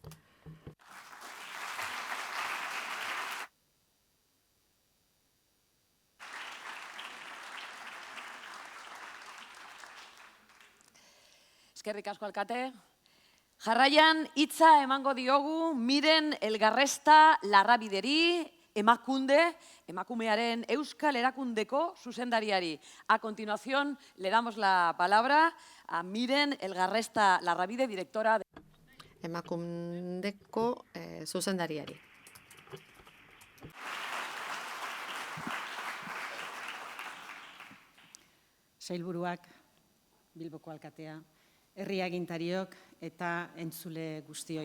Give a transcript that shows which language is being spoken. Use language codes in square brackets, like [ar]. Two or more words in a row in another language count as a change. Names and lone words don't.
[eu] Eskerrik asko alkate. Jarraian hitza emango diogu Miren Elgarresta Larrabideri, emakumearen Euskal Erakundeko zuzendariari. [es] A continuación le damos la palabra a Miren Elgarresta Larrabide, directora de [eu] Emakundeko zuzendariari. Sailburuak, Bilboko alkatea, herri agintariok eta entzule guztioi.